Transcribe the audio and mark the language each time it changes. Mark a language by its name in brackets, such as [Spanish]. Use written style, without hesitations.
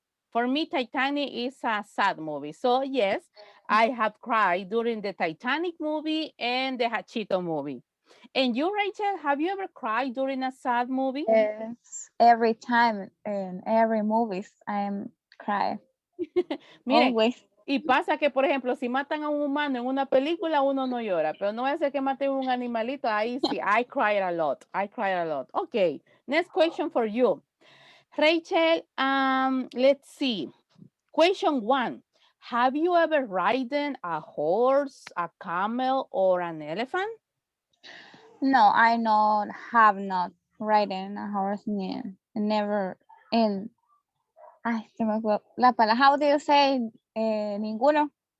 [English] For me, Titanic is a sad movie. So yes, I have cried during the Titanic movie and the Hachito movie. And you, Rachel, have you ever cried during a sad movie? Yes, every time in every movies I'm crying. [Spanish] Miren, [English] always. [Spanish] y pasa que, por ejemplo, si matan a un humano en una película, uno no llora, pero no va a ser que maten un animalito, ahí sí, [English] I cried a lot. Okay, next question for you. Rachel, let's see. Question 1. Have you ever ridden a horse, a camel, or an elephant? No, I not have not ridden a horse never in. [Spanish] Ay, se me fue la palabra. [English] How do you say [Spanish] ninguno?